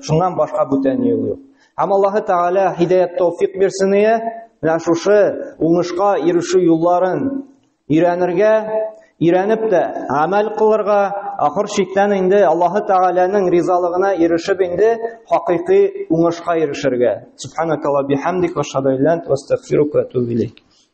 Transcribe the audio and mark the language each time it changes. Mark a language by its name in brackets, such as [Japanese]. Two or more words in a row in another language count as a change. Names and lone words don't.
[Tatar] Шуннан башка бүтән юл юк. Һәм Аллаһы Тәгалә һидаят тәүфыйк бирсен ия, менә шушы уңышка ирешү юлларын өйрәнергә, өйрәнеп тә амәл кылырга, ахыр чиктән инде Аллаһы Тәгаләнең ризалыгына ирешеп инде хакыйкый уңышка ирешергә. [Arabic] سبحانك اللهم وبحمدك وأشهد أن لا إله إلا أنت وأستغفرك وأتوب إليك.